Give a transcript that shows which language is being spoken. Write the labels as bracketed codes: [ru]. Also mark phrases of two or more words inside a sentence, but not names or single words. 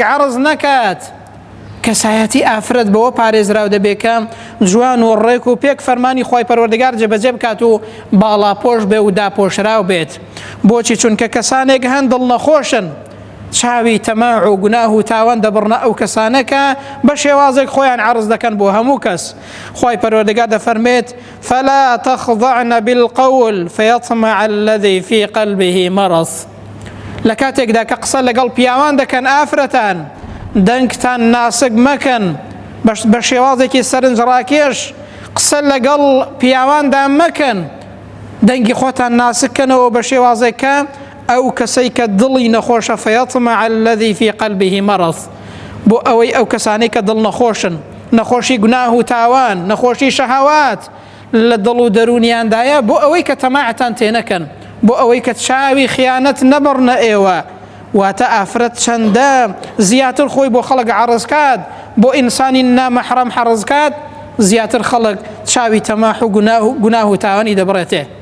[ckb] عەرز نەکات کەسایەتی ئافرەت بەوە پارێزراو دەبێت کە جوان و ڕێک و پێک فەرمانی خۆی پەروەردگار جێبەجێ بکات و باڵاپۆش بێ و داپۆشراو بێت بۆچی چونکە کەسانێک هەن دڵ نەخۆشن چاوی تەماع و گوناه و تاوان دەبڕنە ئەو کەسانەکە بە شێوازێک خۆیان عەرز دەکەن بۆ هەموو کەس خۆی پەروەردگار دەفەرمێت [ar] فلا تخضعن بالقول فيطمع الذي في قلبه مرض [ckb] لە کاتێکدا کە قسە لەگەڵ پیاوان دەکەن ئافرەتان دەنگتان ناسک مەکەن بە شێوازێکی سەرنجڕاکێش قسە لەگەڵ پیاواندا مەکەن دەنگی خۆتان ناسککەنەوە بە شێوازێکە ئەو کەسەی کە دڵی نەخۆشە [ar] فيطمع الذي في قلبه مرض [ckb] بۆ ئەوەی ئەو کەسانەی کە دڵ نەخۆشن نەخۆشی گوناه و تاوان نەخۆشی شەهەوات لە دڵ و دەرونیاندایە بۆ ئەوەی کە تەماعتان تێنەکەن بۆ ئەوەی کە چاوی خیانەت نەبڕنە ئێوە واتە ئافرەت چەندە زیاتر خۆی بۆ خەڵک عەرزکات بۆ ئینسانی نامەحرەم حەرزکات زیاتر خەڵک چاوی تەماح و گوناه و تاوانی دەبڕێتێ